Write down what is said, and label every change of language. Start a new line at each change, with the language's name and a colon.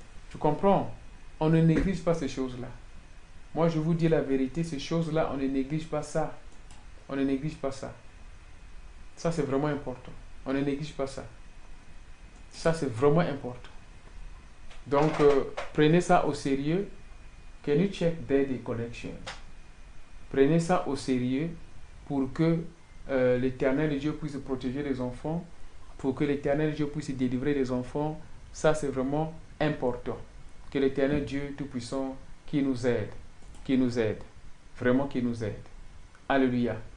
French: Tu comprends? On ne néglige pas ces choses-là. Moi, je vous dis la vérité, ces choses-là, on ne néglige pas ça. On ne néglige pas ça. Ça, c'est vraiment important. On ne néglige pas ça. Ça, c'est vraiment important. Donc, prenez ça au sérieux.
English: Can you check there the connection?
French: Prenez ça au sérieux pour que l'Éternel Dieu puisse protéger les enfants, pour que l'Éternel Dieu puisse délivrer les enfants. Ça, c'est vraiment important. Que l'Éternel Dieu Tout-Puissant qui nous aide, vraiment qui nous aide. Alléluia.